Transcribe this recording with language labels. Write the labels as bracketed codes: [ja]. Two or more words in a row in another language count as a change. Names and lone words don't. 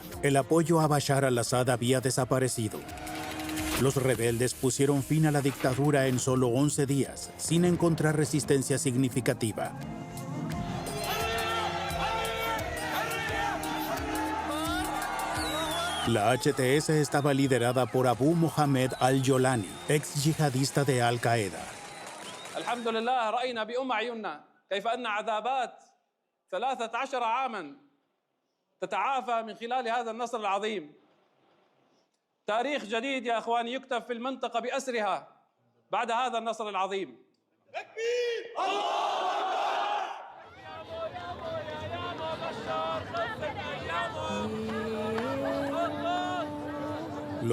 [es] El apoyo a Bashar al-Assad había desaparecido. Los rebeldes pusieron fin a la dictadura en solo 11 días, sin encontrar resistencia significativa. La HTS estaba liderada por Abu Mohammed al-Jolani, ex yihadista de Al-Qaeda. [ar] الحمد لله رأينا بأم عيوننا كيف أن عذابات 13 عاما تتعافى من خلال هذا النصر العظيم. تاريخ جديد يا أخواني يكتب في المنطقة بأسرها بعد هذا النصر العظيم. تكبير الله أكبر.